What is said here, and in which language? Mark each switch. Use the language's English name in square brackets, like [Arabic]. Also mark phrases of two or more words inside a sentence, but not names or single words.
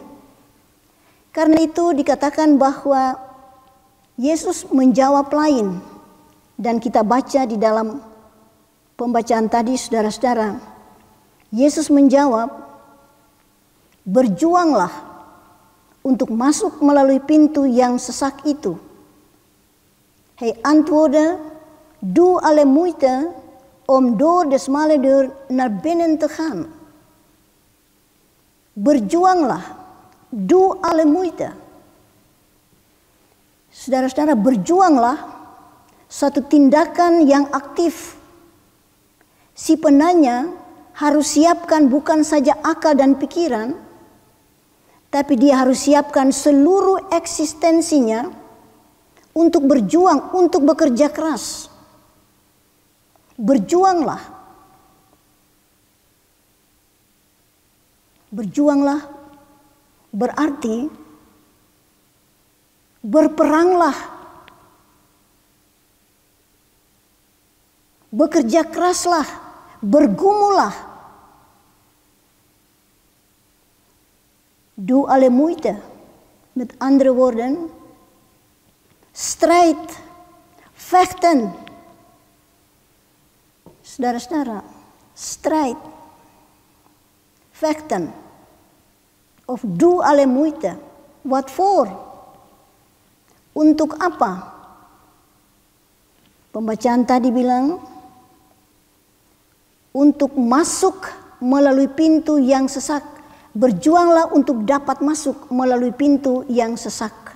[Indonesian] Karena itu dikatakan bahwa Yesus menjawab lain. Dan kita baca di dalam pembacaan tadi, saudara-saudara, Yesus menjawab, "Berjuanglah untuk masuk melalui pintu yang sesak itu. [Dutch] Hij antwoordde, doe alle moeite om door de smalle deur naar binnen te gaan." [Indonesian] Berjuanglah, [Dutch] doe alle moeite. [Indonesian] Saudara-saudara, berjuanglah satu tindakan yang aktif. Si penanya harus siapkan bukan saja akal dan pikiran, tapi dia harus siapkan seluruh eksistensinya untuk berjuang, untuk bekerja keras. Berjuanglah. Berjuanglah berarti berperanglah. Bekerja keraslah, bergumulah. [Dutch] Doe alle moeite. Met andere woorden, strijd, vechten. [Indonesian] Saudara-saudara, [Dutch] strijd, vechten. Of doe alle moeite. Wat voor? [Indonesian] Untuk apa? Pembacaan tadi bilang, untuk masuk melalui pintu yang sesak. Berjuanglah untuk dapat masuk melalui pintu yang sesak.